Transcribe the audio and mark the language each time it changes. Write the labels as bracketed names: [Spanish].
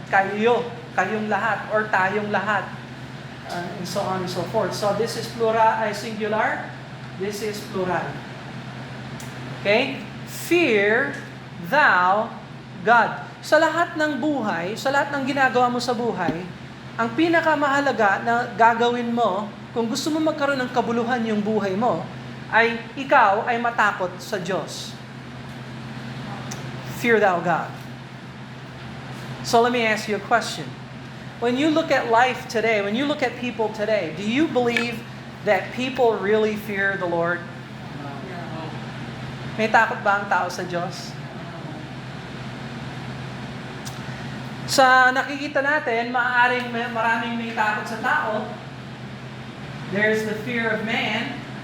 [Filipino] Kayo, kayong lahat, [English] or tayong lahat, and so on and so forth. So this is plural, singular, this is plural. Okay? Fear thou God. [Filipino] Sa lahat ng buhay, sa lahat ng ginagawa mo sa buhay, ang pinakamahalaga na gagawin mo, kung gusto mo magkaroon ng kabuluhan yung buhay mo, ay ikaw ay matakot sa Diyos. [English] Fear thou God. So let me ask you a question. When you look at life today, when you look at people today, do you believe that people really fear the Lord? [Filipino] May takot ba ang tao sa Diyos? Sa nakikita natin, maraming may takot sa tao. [English] There's the fear of man.